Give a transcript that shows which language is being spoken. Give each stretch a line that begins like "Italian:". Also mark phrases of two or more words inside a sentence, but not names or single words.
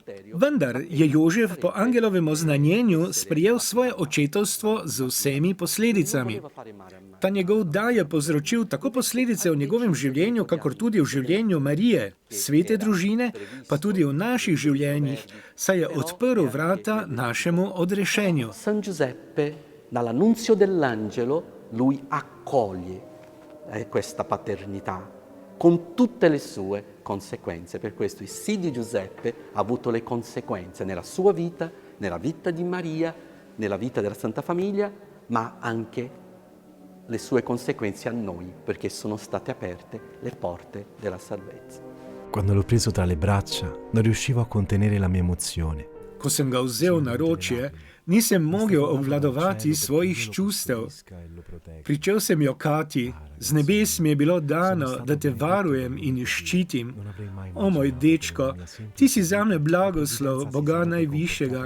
Slovenian: Vendar je Jožef po angelovem oznanjenju sprejel svoje očetovstvo z vsemi posledicami. Ta njegov da je povzročil tako posledice v njegovem življenju, kakor tudi v življenju Marije, svete družine, pa tudi v naših življenjih, saj je odprl vrata našemu odrešenju.
Italian: San Giuseppe, dall'annunzio dell'angelo, lui accoglie questa paternità con tutte le sue conseguenze. Per questo il sì di Giuseppe ha avuto le conseguenze nella sua vita, nella vita di Maria, nella vita della Santa Famiglia, ma anche le sue conseguenze a noi, perché sono state aperte le porte della salvezza. Quando l'ho preso tra le braccia, non riuscivo a contenere la mia emozione.
Slovenian: Ko sem ga vzel v naročje, nisem mogel obvladovati svojih čustev. Pričel sem jokati, z nebes mi je bilo dano, da te varujem in ščitim. O moj dečko, ti si zame blagoslov Boga najvišjega.